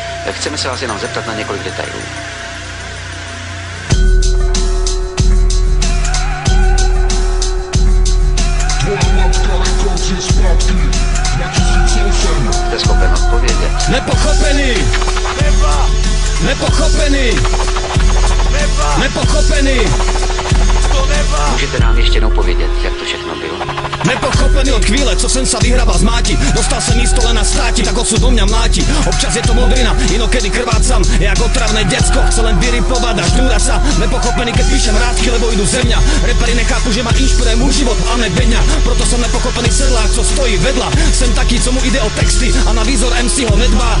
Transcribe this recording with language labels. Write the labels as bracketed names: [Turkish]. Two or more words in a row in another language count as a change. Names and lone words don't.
[Czech] tak chceme se vás jenom zeptat na několik detailů. Jste schopen odpovědět? [Slovak] Nepochopený! Nepochopený! Nepochopený! [Czech] Můžete nám ještě jednou povědět, jak to všechno bylo? [Slovak] Nepochopený od chvíle, co jsem sa vyhrabal z máti. Dostal som místo len na státi, tak osud do mňa mláti. Občas je to modrina, inokedy krvácam. Jak otravné decko, chce len vyripovať a ždúrať sa. Nepochopený, keď píšem rádky, lebo idú ze mňa. Reperi nechápu, že ma inšpiruje môj život a ne beňa. Proto som nepochopený sedlák, co stojí vedľa. Sem taký, co mu ide o texty a na výzor MC ho nedbá.